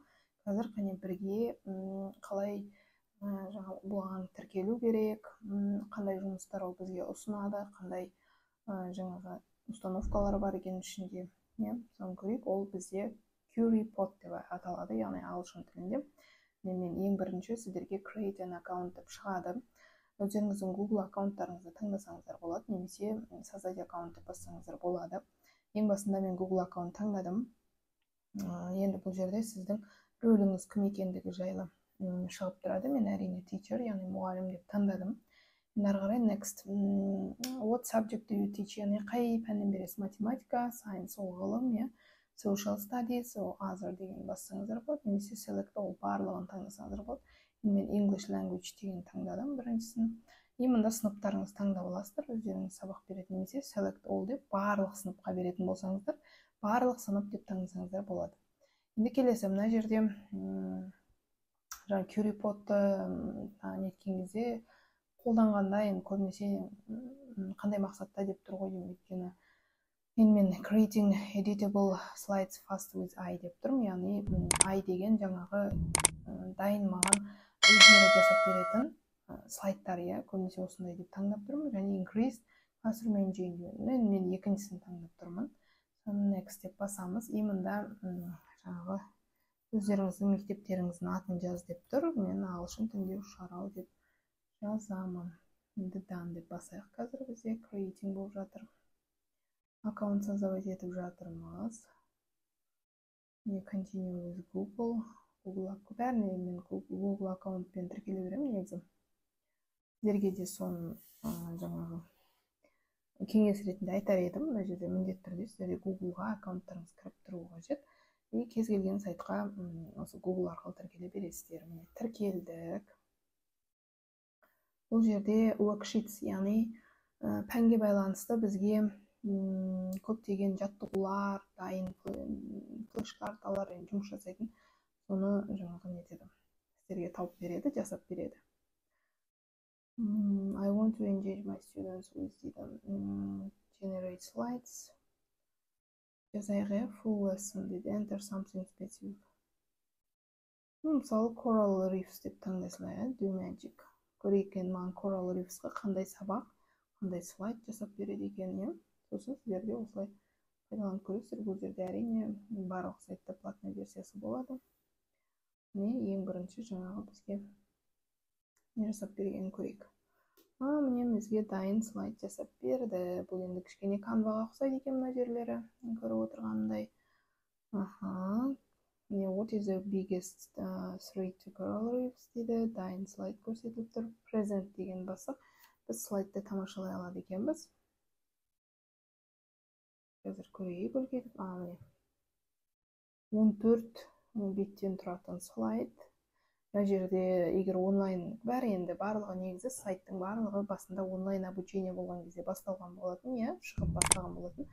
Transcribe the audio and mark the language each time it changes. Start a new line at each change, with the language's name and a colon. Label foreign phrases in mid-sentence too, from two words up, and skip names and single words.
Kazakh: Қазір қане бірге қалай бұған тіркелу керек, қандай жұмыстар ол бізге ұсынады, қандай жаңағы установкалар бар екен ішінде. Соны көрейік. Ол бізде QReport деп аталады, яғни ағылшын тілінде. Мен ең бірінші сіздерге
English: create an account
Kazakh: деп шығады. Өздеріңіздің Google аккаунттарыңызды таңдасаңыздар болады, немесе
Russian: создать аккаунт
Kazakh: деп бассаңыздар болады. Ең басында мен Google аккаунт таңдадым. Енді бұл жерде сіздің рөліңіз кім екендігі жайлы шығып тұрады. Мен әрине teacher, яғни мұғалім деп таңдадым. Ары қарай next.
English: What subject do you teach?
Kazakh: Яғни қай пәннен бересіз? Математика, science ол ғылым,
English: social studies, other
Kazakh: деген бассаңыздар болады, немесе select ол барлығын таңдасаңыздар болады. Мен
English: English language
Kazakh: деген таңдадым біріншісін. Мында сыныптарыңыз таңдап аласыздар, өздеріңіз сабақ беретін, немесе
English: select all
Kazakh: деп барлық сыныпқа беретін болсаңыздар, барлық сынып деп таңдасаңыздар болады. Енді келесі мына жерде QReport-ты неткен кезде қолданғанда, енді көбінесе қандай мақсатта деп тұр ғой деймін, өйткені мен
English: creating editable slides fast with I
Kazakh: деп тұрмын, яғни I деген жаңағы дайын маған өзімді жасап беретін слайдтар, көбінесе осындай деп таңдап тұрмын, және
English: increase classroom engagement,
Kazakh: мен екіншісін таңдап тұрмын. Next деп басамыз. Мында жаңағы өздеріңіздің мектептеріңіздің атын жаз деп тұр, мен ағылшын тілінде Ұшарау деп жазамын. Енді done деп басайық. Қазір бізде creating болып жатыр. Аккаунт создавать етіп жатырмыз.
English: Continue with Google.
Kazakh: Бәріне мен Google аккаунтпен тіркеле беремін негізі. Сіздерге де соны жаңағы кеңес ретінде айтар едім. Мына жерде міндетті түрде сіздерде Google-ға аккаунттарыңыз кіріп тұру қажет. Кез келген сайтқа осы Google арқылы тіркеле бересіздер. Міне тіркелдік. Бұл жерде worksheets, яғни пәнге байланысты бізге көптеген жаттығулар, дайын флеш-карталар, жұмыс жасайтын, соны жаңағы нетеді, сіздерге тауып береді, жасап береді.
English: I want to engage my students with generate slides.
Kazakh: Жазайғы
English: full lesson
Kazakh: дейді,
English: enter something specific.
Kazakh: Мысалы, Coral Reefs деп таңдайсыздар,
English: do magic.
Kazakh: Көрейік енді маған Coral Reefs'қа қандай сабақ, қандай слайд жасап береді екен, сосын сіздерде осылай пайдаланып көресіздер. Бұл жерде әрине барлық сайтта платный версиясы болады. Ең бірінші жаңағы бізге не жасап бергенін көрейік. Міне бізге дайын слайд жасап берді. Бұл енді кішкене Canva-ға ұқсайды екен мына жерлері, көріп отырғандай.
English: What is the biggest threat to Coral Reefs дейді.
Kazakh: Дайын слайд көрсетіліп тұр. Present деген басып, біз слайдты тамашалай алады екенбіз. Қазір көрейік үлкейтіп. Міне 14 беттен тұратын слайд. Мына жерде егер онлайн бәрі, енді барлығы негізі сайттың барлығы басында
Russian: онлайн обучение
Kazakh: болған кезде басталған болатын, шығып бастаған болатын.